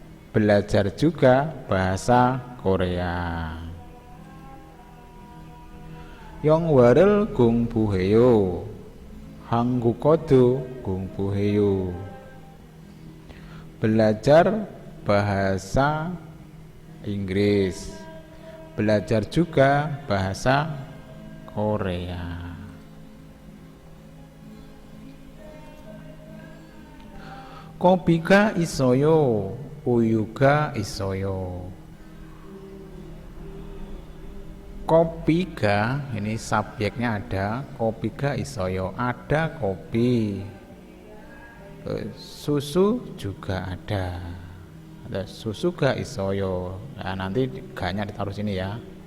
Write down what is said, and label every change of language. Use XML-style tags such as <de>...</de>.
<id>Belajar juga bahasa Korea.</id> <ko>영어를 공부해요, 한국어도 공부해요.</ko> <id>Belajar bahasa Inggris, belajar juga bahasa Korea.</id> <ko>kopi가 있어요, 우유가 있어요.</ko> <id>Kopiga ini subjeknya ada,</id> <ko>kopiga isoyo</ko> <id>ada kopi, susu juga ada susu</id> <ko>ga isoyo.</ko> <id>Nah, nanti ganya ditaruh sini ya.</id>